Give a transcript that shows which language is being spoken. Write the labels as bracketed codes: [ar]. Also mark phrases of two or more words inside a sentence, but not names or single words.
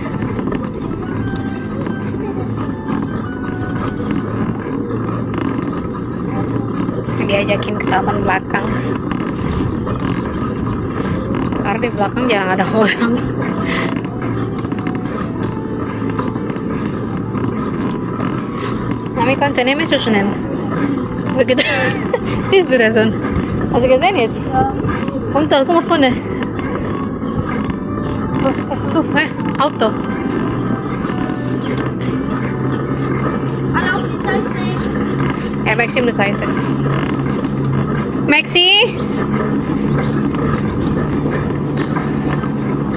[id] Diajakin ke taman belakang. Karena di belakang jarang ada orang. Mami kontennya masih susunan. Begitu. [de] Siehst du das schon? Hast du gesehen jetzt? Ja. Unter, komm mal vorne. Auto. Auf die Seite. Ja, Maxi um die Seite. Maxi?